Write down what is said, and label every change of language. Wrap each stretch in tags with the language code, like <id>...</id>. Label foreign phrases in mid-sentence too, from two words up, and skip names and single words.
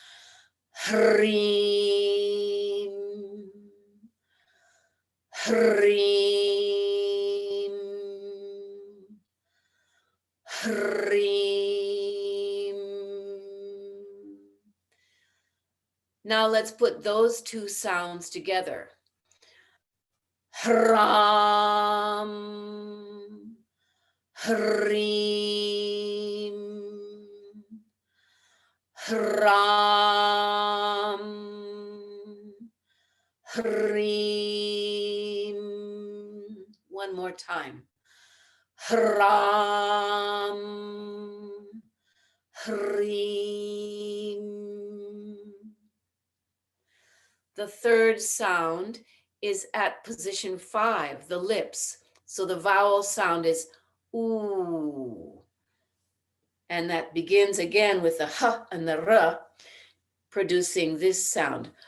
<sa>Hrim. Hrim. Hrim.</sa> <en>Now let's put those two sounds together.</en> <sa>Hram. Hrim. Hram. Hrim.</sa> <en>One more time.</en> <sa>Hram. Hrim.</sa> <en>The third sound is at position 5, the lips. So the vowel sound is ooh. And that begins again with the h and the r, producing this sound.</en>